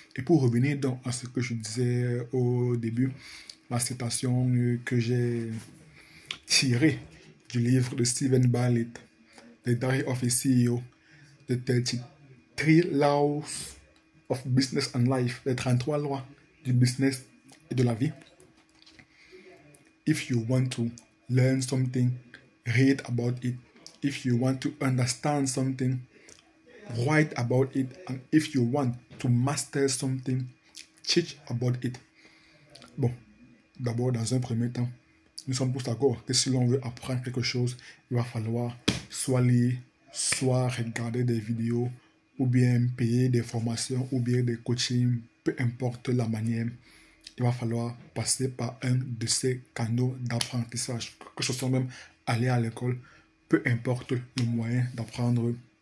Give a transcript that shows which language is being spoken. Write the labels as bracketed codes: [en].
[fr] Et pour revenir donc à ce que je disais au début, la citation que j'ai tirée du livre de Stephen Bartlett, The Diary of a CEO, The 33 Laws of Business and Life, les 33 lois du business et de la vie. [en] If you want to learn something, read about it. If you want to understand something, write about it. And if you want to master something, teach about it. [fr] Bon, d'abord, dans un premier temps, nous sommes tous d'accord que si l'on veut apprendre quelque chose, il va falloir soit lire, soit regarder des vidéos, ou bien payer des formations, ou bien des coachings, peu importe la manière. Il va falloir passer par un de ces canaux d'apprentissage, que ce soit même aller à l'école, peu importe le moyen d'apprendre.